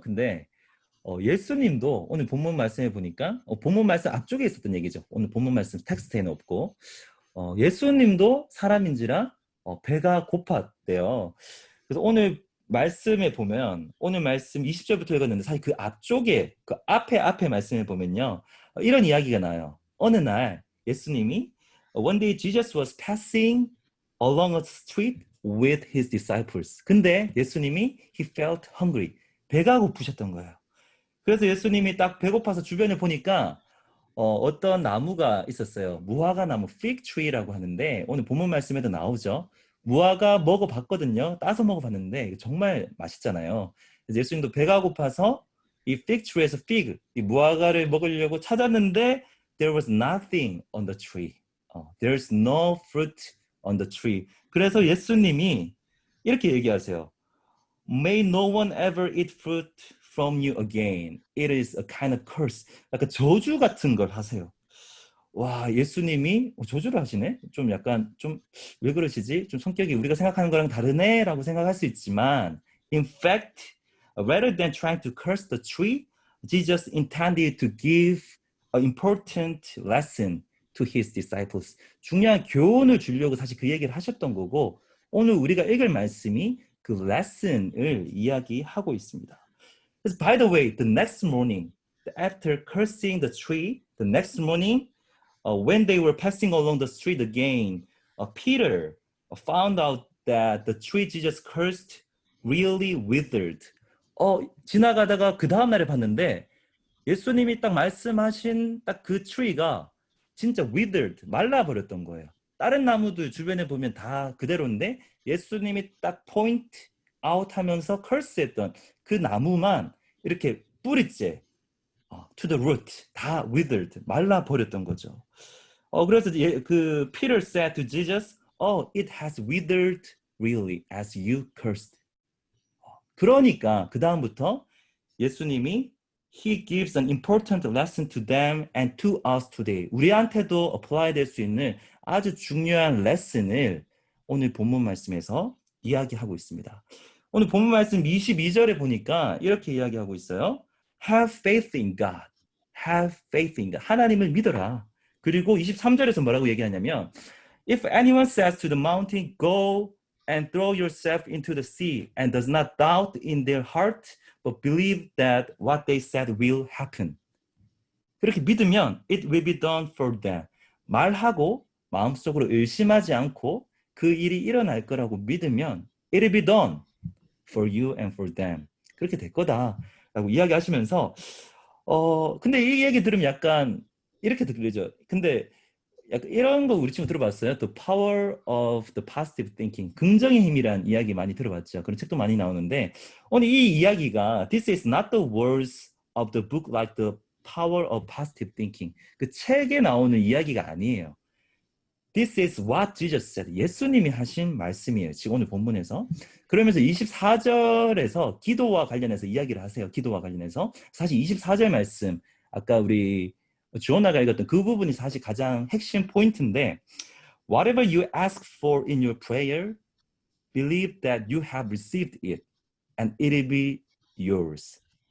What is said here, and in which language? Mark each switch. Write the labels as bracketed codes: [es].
[ko] 근데 예수님도 오늘 본문 말씀에 보니까 본문 말씀 앞쪽에 있었던 얘기죠. 오늘 본문 말씀 텍스트에는 없고 예수님도 사람인지라 배가 고팠대요. 그래서 오늘 말씀에 보면 오늘 말씀 20절부터 읽었는데 사실 그 앞쪽에 그 앞에 말씀에 보면요 이런 이야기가 나요. 어느 날 예수님이 [en] One day Jesus was passing along a street with his disciples. [ko] 근데 예수님이 [en] he felt hungry. [ko] 배가 고프셨던 거예요. 그래서 예수님이 딱 배고파서 주변을 보니까 어떤 나무가 있었어요. 무화과 나무, fig tree라고 하는데 오늘 본문 말씀에도 나오죠. 무화과 먹어봤거든요. 따서 먹어봤는데 정말 맛있잖아요. 그래서 예수님도 배가 고파서 이 fig tree에서 fig, 이 무화과를 먹으려고 찾았는데 [en] there was nothing on the tree. There's no fruit on the tree. [ko] 그래서 예수님이 이렇게 얘기하세요. [en] May no one ever eat fruit from you again. It is a kind of curse. [ko] 약간 저주 같은 걸 하세요. 와, 예수님이 저주를 하시네? 좀 약간 좀 왜 그러시지? 좀 성격이 우리가 생각하는 거랑 다르네? 라고 생각할 수 있지만 [en] in fact, rather than trying to curse the tree, Jesus intended to give an important lesson to his disciples. [ko] 중요한 교훈을 주려고 사실 그 얘기를 하셨던 거고 오늘 우리가 읽을 말씀이 그 lesson을 이야기하고 있습니다. 그래서 [en] by the way, the next morning, after cursing the tree, the next morning, when they were passing along the street again, Peter found out that the tree Jesus cursed really withered. [ko] 지나가다가 그 다음 날에 봤는데 예수님이 딱 말씀하신 딱 그 트리가 진짜 [en] withered, [ko] 말라버렸던 거예요. 다른 나무들 주변에 보면 다 그대로인데 예수님이 딱 포인트 아웃 하면서 curse했던 그 나무만 이렇게 뿌리째 [en] to the root [ko] 다 [en] withered, [ko] 말라버렸던 거죠. [en] 그래서 그 Peter said to Jesus, it has withered really as you cursed. [ko] 그러니까 그 다음부터 예수님이 [en] He gives an important lesson to them and to us today. [ko] 우리한테도 apply 될 수 있는 아주 중요한 레슨을 오늘 본문 말씀에서 이야기하고 있습니다. 오늘 본문 말씀 22절에 보니까 이렇게 이야기하고 있어요. [en] Have faith in God. Have faith in God. [ko] 하나님을 믿어라. [en] 그리고 23절에서 뭐라고 얘기하냐면 If anyone says to the mountain, go and throw yourself into the sea and does not doubt in their heart but believe that what they said will happen. [ko] 그렇게 믿으면 [en] it will be done for them. [ko] 말하고 마음속으로 의심하지 않고 그 일이 일어날 거라고 믿으면 [en] it will be done for you and for them. [ko] 그렇게 될 거다라고 이야기하시면서 근데 이 얘기 들으면 약간 이렇게 들리죠. 근데 약간 이런 거 우리 친구 들어봤어요? [en] The power of the positive thinking. [ko] 긍정의 힘이란 이야기 많이 들어봤죠. 그런 책도 많이 나오는데 오늘 이 이야기가 [en] This is not the words of the book like the power of positive thinking. [ko] 그 책에 나오는 이야기가 아니에요. [en] This is what Jesus said. [ko] 예수님이 하신 말씀이에요. 지금 오늘 본문에서. 그러면서 24절에서 기도와 관련해서 이야기를 하세요. 기도와 관련해서. 사실 24절 말씀 아까 우리 주원아가 읽었던 그 부분이 사실 가장 핵심 포인트인데 [en] Whatever you ask for in your prayer, believe that you have received it and it will be yours.